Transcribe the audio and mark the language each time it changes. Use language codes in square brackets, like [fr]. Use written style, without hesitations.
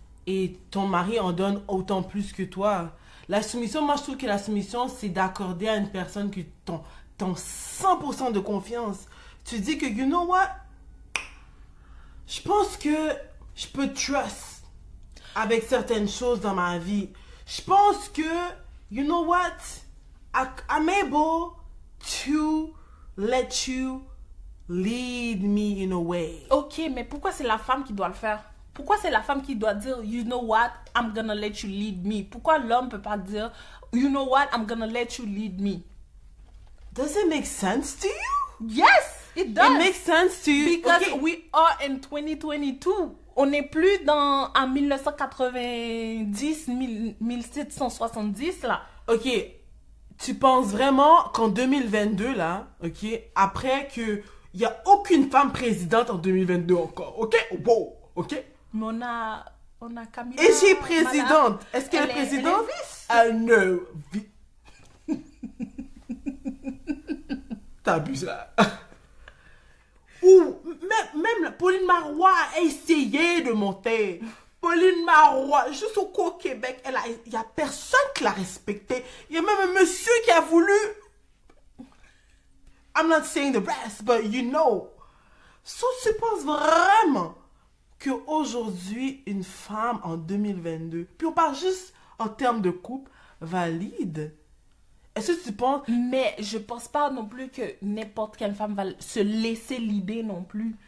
[fr] Et ton mari en donne autant plus que toi. La soumission, moi je trouve que la soumission, c'est d'accorder à une personne que ton 100% de confiance. Tu dis que, [en] you know what? [fr] Je pense que je peux trust avec certaines choses dans ma vie. Je pense que, [en] you know what? I'm able to let you lead me in a way. [fr] Ok, mais pourquoi c'est la femme qui doit le faire? Pourquoi c'est la femme qui doit dire, [en] you know what, I'm gonna let you lead me? [fr] Pourquoi l'homme peut pas dire, [en] you know what, I'm gonna let you lead me? Does it make sense to you? Yes, it does. It makes sense to you. Because Okay. we are in 2022. [fr] On n'est plus en 1990, 1770 là. Ok, tu penses vraiment qu'en 2022, là, ok, après que il n'y a aucune femme présidente en 2022 encore, ok? Wow, ok? Mais on a Camilla. Est-ce qu'elle est présidente? Est-ce qu'elle est Elle est présidente? vice. [en] No. [fr] T'abuses là. Ou même Pauline Marois a essayé de monter. Pauline Marois, juste au Québec, il n'y a personne qui l'a respectée. Il y a même un monsieur qui a voulu. [en] I'm not saying the rest, but you know. [fr] So, tu penses vraiment qu'aujourd'hui, une femme en 2022, puis on parle juste en termes de couple, valide? Est-ce que tu penses... Mais je pense pas non plus que n'importe quelle femme va se laisser l'idée non plus.